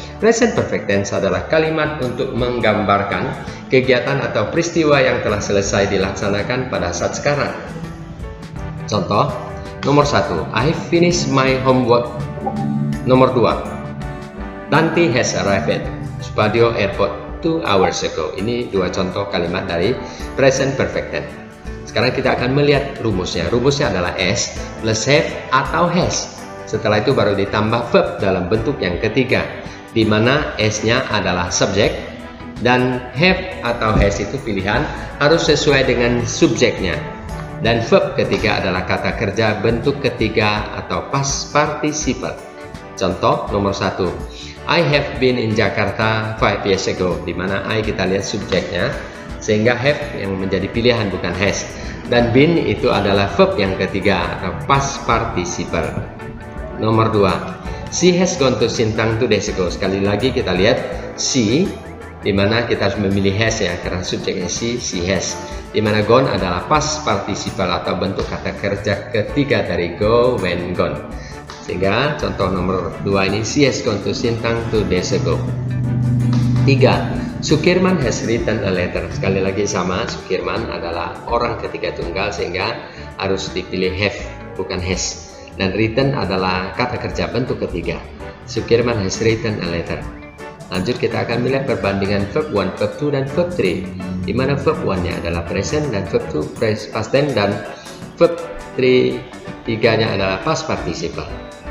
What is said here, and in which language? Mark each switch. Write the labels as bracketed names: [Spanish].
[Indonesian] Present perfect tense adalah kalimat untuk menggambarkan kegiatan atau peristiwa yang telah selesai dilaksanakan pada saat sekarang. Contoh, nomor 1, [English] I finished my homework. [Indonesian] Nomor 2, [English] Tanti has arrived at Spadio Airport 2 hours ago. [Indonesian] Ini dua contoh kalimat dari present perfect tense. Sekarang kita akan melihat rumusnya. Rumusnya adalah S plus have atau has. Setelah itu baru ditambah verb dalam bentuk yang ketiga, di mana S-nya adalah subjek dan have atau has itu pilihan, harus sesuai dengan subjeknya. Dan verb ketiga adalah kata kerja bentuk ketiga atau past participle. Contoh nomor 1, [English] I have been in Jakarta 5 years ago, [Indonesian] di mana I kita lihat subjeknya, sehingga have yang menjadi pilihan bukan has. Dan been itu adalah verb yang ketiga atau past participle. Nomor 2, [English] she has gone to Sintang 2 days ago. [Indonesian] Sekali lagi kita lihat she, dimana kita harus memilih has ya, karena subjeknya she has. Dimana gone adalah past participle atau bentuk kata kerja ketiga dari go, when, gone. Sehingga contoh nomor 2 ini, [English] she has gone to Sintang 2 days ago. 3, Sukirman has written a letter. [Indonesian] Sekali lagi sama, Sukirman adalah orang ketiga tunggal sehingga harus dipilih have bukan has. Dan written adalah kata kerja bentuk ketiga. [English] Sukirman has written a letter. [Indonesian] Lanjut kita akan melihat perbandingan verb 1, verb 2, dan verb 3. Di mana verb 1-nya adalah present dan verb 2 past tense dan verb 3 tiganya adalah past participle.